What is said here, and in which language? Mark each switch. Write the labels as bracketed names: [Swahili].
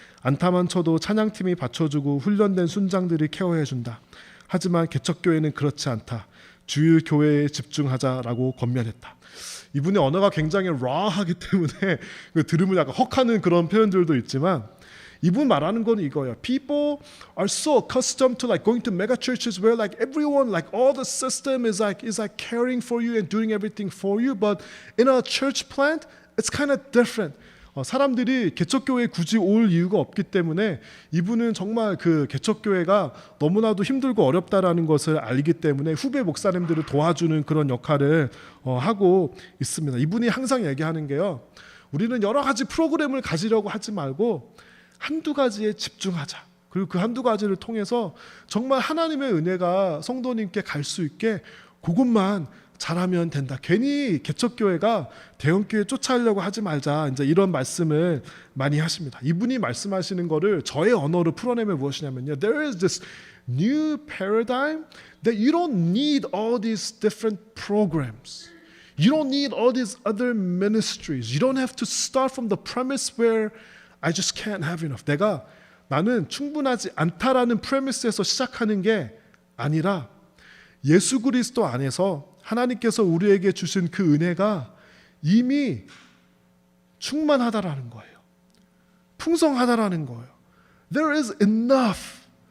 [Korean] 안타만 쳐도 찬양팀이 받쳐주고 훈련된 순장들이 케어해준다. 하지만 개척교회는 그렇지 않다. 주일 교회에 집중하자라고 권면했다. 이분의 언어가 굉장히 ra하기 때문에 들으면 약간 헉하는 그런 표현들도 있지만 이분 말하는 건 이거예요. [English] People are so accustomed to like going to mega churches where like everyone, like all the system is like caring for you and doing everything for you, but in a church plant, it's kind of different. [Korean] 사람들이 개척교회에 굳이 올 이유가 없기 때문에 이분은 정말 그 개척교회가 너무나도 힘들고 어렵다라는 것을 알기 때문에 후배 목사님들을 도와주는 그런 역할을 하고 있습니다. 이분이 항상 얘기하는 게요. 우리는 여러 가지 프로그램을 가지려고 하지 말고 한두 가지에 집중하자. 그리고 그 한두 가지를 통해서 정말 하나님의 은혜가 성도님께 갈 수 있게 그것만 잘하면 된다. 괜히 개척교회가 대형교회 쫓아오려고 하지 말자. 이제 이런 말씀을 많이 하십니다. 이분이 말씀하시는 거를 저의 언어로 풀어내면 무엇이냐면요. [English] There is this new paradigm that you don't need all these different programs. You don't need all these other ministries. You don't have to start from the premise where I just can't have enough. [Korean] 나는 충분하지 않다라는 프레미스에서 시작하는 게 아니라 예수 그리스도 안에서 하나님께서 우리에게 주신 그 은혜가 이미 충만하다라는 거예요. 풍성하다라는 거예요. [English] There is enough.